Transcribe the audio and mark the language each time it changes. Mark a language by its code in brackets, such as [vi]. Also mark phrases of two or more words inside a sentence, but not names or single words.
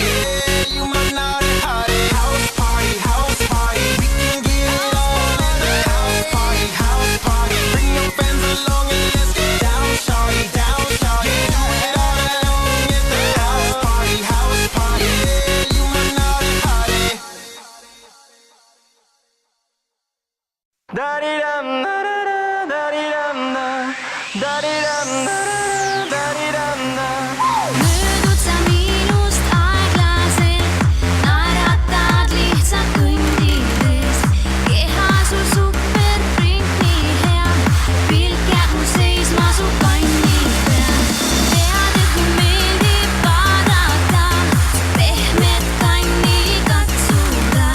[en] Yeah, you my naughty hottie. House party, house party. We can get it on at the house party, house party. Bring your friends along and let's get down, shawty, down, shawty. Do it all night long at the house party, house party. Yeah, you my naughty hottie. Da-dee-dum, da-da-da, da-dee-dum, da. Da-dee-dum, da-da-da, da-dee-dum, da. [et] Möödud sa minust aeglaselt, naeratad lihtsalt kõndides. Keha sul superprint nii hea, pilk jääb mul seisma su kanni peal. Tead, et kui meeldib vaadata, su pehmet kanni katsuda.